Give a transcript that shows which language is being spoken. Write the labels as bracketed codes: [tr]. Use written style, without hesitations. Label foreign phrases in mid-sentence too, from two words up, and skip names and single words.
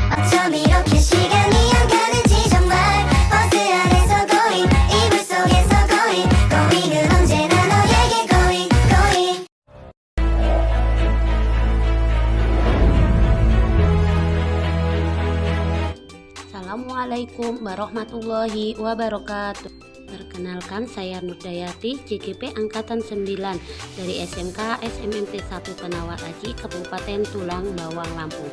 [ko] 좀 이렇게 시간이 안 가는지 정말 버스 안에서 going 이불 속에서 [en] going going [ko] 은 언제나 너에게 [en] going going [ar] السلام عليكم ورحمة الله وبركاته. [id] Perkenalkan, saya Nurdayati, JGP Angkatan 9 dari SMK SMMT 1 Penawar Aji, Kabupaten Tulang Bawang, Lampung.